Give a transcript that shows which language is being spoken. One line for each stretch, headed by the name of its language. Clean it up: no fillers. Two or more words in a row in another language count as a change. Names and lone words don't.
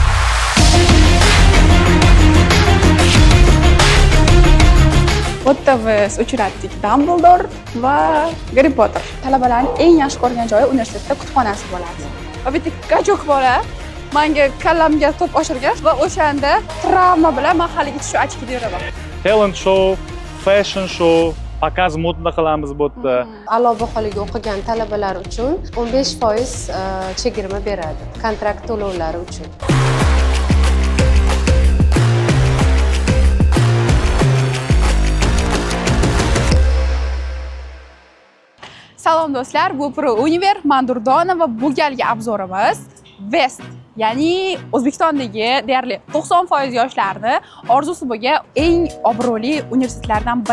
Uzbek: Bu yerda biz uchratdik Dumbledore va Harry Potter. Talabalarning eng yaxshi ko'rgan joyi universitetda kutubxonasi bo'ladi. Va bitta gajok bola menga kallamga to'p oshirgan va o'shanda travma bilan men haligacha shu ochkida yuraman.
English: Talent show, fashion show,
Uzbek: pakaz modda qilamiz bu yerda. A'lo baholarga o'qigan talabalar uchun 15% chegirma beradi kontrakt to'lovlari uchun. Salom do'stlar, bu Pro Univer, men Durdona va bu galgi obzorimiz West, ya'ni O'zbekistondagi deyarli 90% yoshlarni orzusi bo'lgan eng obro'li universitetlardan biri.